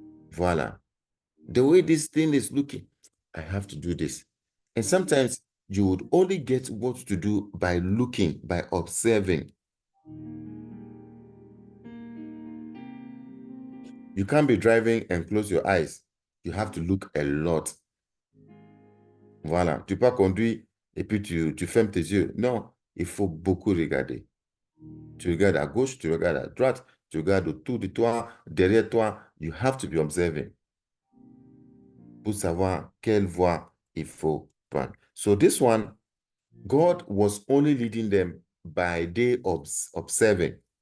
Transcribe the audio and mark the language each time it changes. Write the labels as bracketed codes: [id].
[en] Voilà. The way this thing is looking, I have to do this. And sometimes you would only get what to do by looking, by observing. You can't be driving and close your eyes. You have to look a lot. [fr] Voilà. Tu peux pas conduire et puis tu fermes tes yeux. Non, il faut beaucoup regarder. Tu regardes à gauche, tu regardes à droite, tu regardes autour de toi, derrière toi. [en] You have to be observing [fr] pour savoir quelle voie il faut prendre. [en] So this one, God was only leading them by day observing.